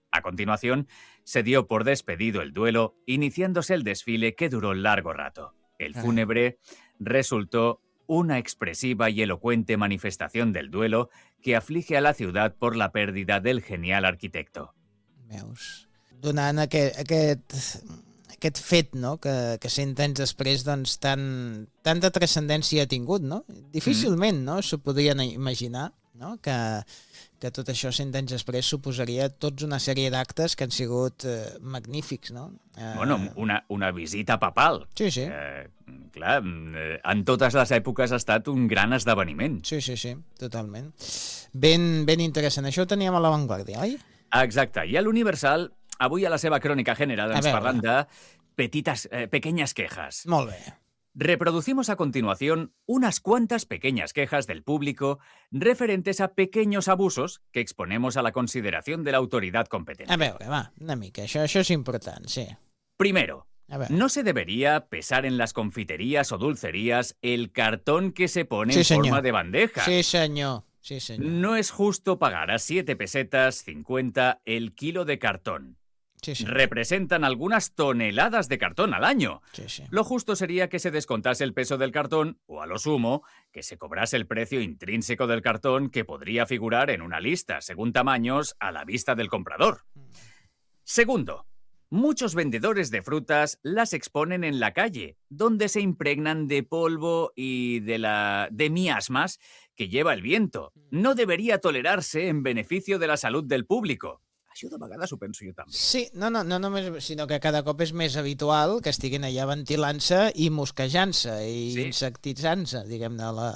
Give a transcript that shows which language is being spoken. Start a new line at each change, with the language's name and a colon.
Spanish: A continuación, se dio por despedido el duelo, iniciándose el desfile que duró largo rato. El fúnebre resultó una expresiva y elocuente manifestación del duelo que aflige a la ciudad por la pérdida del genial arquitecto. Meus.
Catalan: Donant aquest fet, no?, que 100 anys després, doncs, tanta transcendència ha tingut, no? Difícilment, no?, s'ho podrien imaginar, no?, que tot això 100 anys després suposaria tots una sèrie d'actes que han sigut magnífics, no? Bueno, una visita papal. Sí, sí. Clar, en totes les èpoques ha estat un gran esdeveniment. Sí, sí, sí, totalment. Ben interessant. Això ho teníem a l'avantguàrdia, oi? Exacte. I a l'Universal, avui a la seva crònica general, ens parlen de
Spanish: pequeñas quejas.
Catalan: Molt bé.
Spanish: Reproducimos a continuación unas cuantas pequeñas quejas del público referentes a pequeños abusos que exponemos a la consideración de la autoridad competente.
Catalan: A veure, va, una mica. Això és important, sí.
Spanish: Primero, no se debería pesar en las confiterías o dulcerías el cartón que se pone en forma de bandeja. Sí, señor. Sí, señor. No es justo pagar a 7 pesetas 50 el kilo de cartón. Sí, sí. Representan algunas toneladas de cartón al año. Sí, sí. Lo justo sería que se descontase el peso del cartón, o a lo sumo, que se cobrase el precio intrínseco del cartón que podría figurar en una lista, según tamaños, a la vista del comprador. Segundo, muchos vendedores de frutas las exponen en la calle, donde se impregnan de polvo y de miasmas que lleva el viento. No debería tolerarse en beneficio de la salud del público.
Catalan: Això de vegades ho penso jo també. Sí, no només, sinó que cada cop és més habitual que estiguin allà ventilant-se i mosquejant-se i sí, insectitzant-se, diguem-ne, la